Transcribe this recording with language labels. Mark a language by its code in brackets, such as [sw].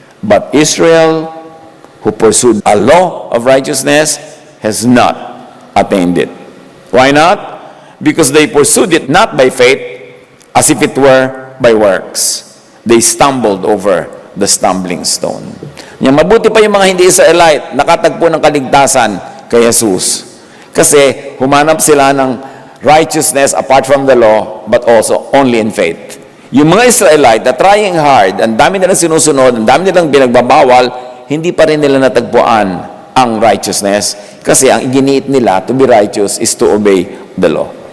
[en] But Israel, who pursued a law of righteousness, has not attained it. Why not? Because they pursued it not by faith, as if it were by works. They stumbled over the stumbling stone. [tl] Yung mabuti pa yung mga hindi Israelite, nakatagpo ng kaligtasan kay Jesus. Kasi humanap sila ng [en] righteousness apart from the law, but also only in faith. [tl] Yung mga Israelite na [en] trying hard, [tl] ang dami nilang sinusunod, ang dami nilang binagbabawal, hindi pa rin nila natagpuan ang righteousness kasi ang iginiit nila [en] to be righteous is to obey the law.